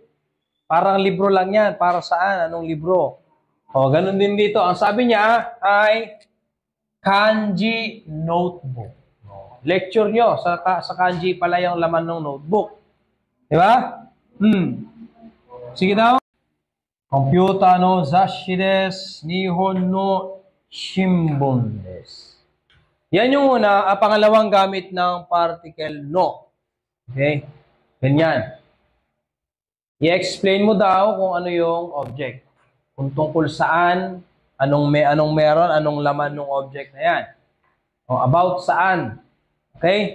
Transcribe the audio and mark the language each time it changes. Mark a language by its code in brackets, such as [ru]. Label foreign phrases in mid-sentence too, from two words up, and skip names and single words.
[tl] Parang libro lang yan. Para saan? Anong libro? Ganun din dito. Ang sabi niya ay kanji notebook. Lecture nyo sa kanji pala yung laman ng notebook. Di ba? Sige daw. [ja] Computer no zashi desu. Nihon no shimbun desu. [tl] Yan yung una, pangalawang gamit ng particle no. Okay? Ganyan. I-explain mo daw kung ano yung object. Kung tungkol saan, anong meron, anong laman ng object na yan. About saan. Okay?